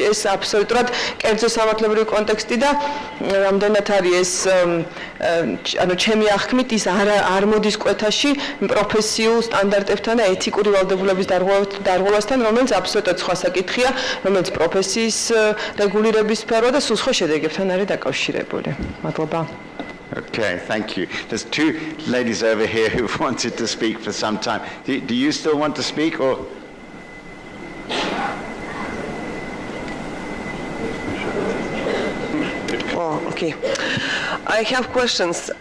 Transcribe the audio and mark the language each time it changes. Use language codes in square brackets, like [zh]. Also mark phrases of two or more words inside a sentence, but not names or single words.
[ka] ეს აბსოლუტურად კერძო სამართლებრივი კონტექსტი და რამდენად არის ეს ანუ ჩემი აღქმით ის არ მოდის კვეთაში პროფესიულ სტანდარტებთან და ეთიკური ვალდებულების დარღვევასთან, რომელიც აბსოლუტურად სხვა საკითხია, რომელიც პროფესიის რეგულირების სფერო და სულ სხვა შედეგებთან არის დაკავშირებული. მადლობა. [en] Okay, thank you. There's two ladies over here who've wanted to speak for some time. Do you still want to speak or? Oh, okay. I have questions.